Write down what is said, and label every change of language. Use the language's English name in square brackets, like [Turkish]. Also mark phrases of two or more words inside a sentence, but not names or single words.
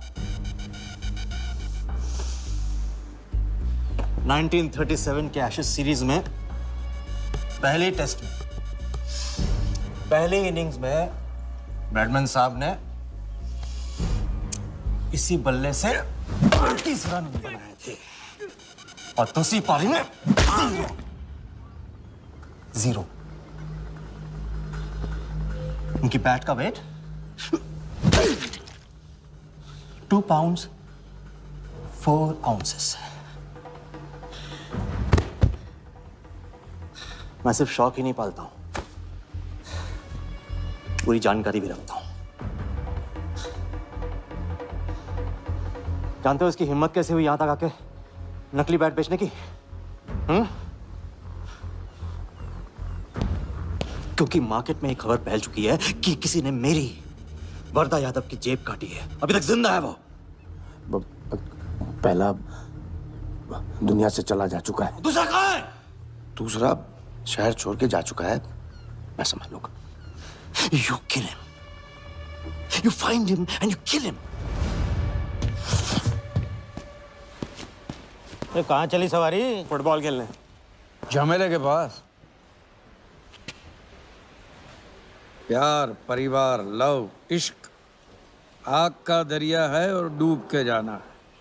[Hindi] 1937 के एशेज सीरीज में पहले टेस्ट में पहले इनिंग्स में ब्रैडमैन साहब ने इसी बल्ले से 30 रन बनाए थे और दूसरी पारी में जीरो। उनकी बैट का वेट [English] 2 pounds 4 ounces। [Hindi] मैं सिर्फ शौक ही नहीं पालता हूं, पूरी जानकारी भी रखता हूं। जानते हो इसकी हिम्मत कैसे हुई यहां तक आके नकली बैट बेचने की? क्योंकि मार्केट में एक खबर फैल चुकी है कि किसी ने मेरी वर्दा यादव की जेब काटी है। अभी तक जिंदा है वो। पहला दुनिया से चला जा चुका है। दूसरा कहाँ है? दूसरा शहर छोड़ के जा चुका है, मैं समझ लूंगा। [English] You kill him. You find him and you kill him. [Hindi] ये कहाँ चली सवारी? फुटबॉल खेलने। झमेले के पास। प्यार, परिवार, लव, इश्क आग का दरिया है और डूब के जाना है।